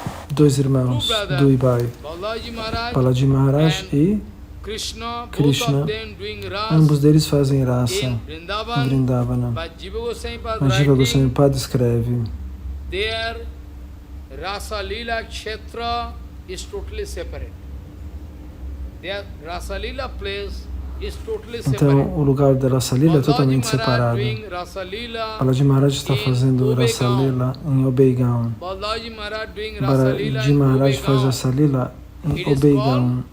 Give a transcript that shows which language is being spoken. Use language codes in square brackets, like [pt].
[pt] Dois irmãos, Duibhai, Balaji Maharaj e Krishna, ambos deles fazem raça em Vrindavana. Mas Jiva Goswami Pada escreve: [en] Rasa Lila Kshetra is totally separate. Their Rasa Lila place is totally separate. [pt] Então, o lugar da Rasa Lila é totalmente separado. Balaji Maharaj está fazendo Rasa Lila em Obeigaon. Balaji Maharaj faz Rasa Lila em Obeigaon.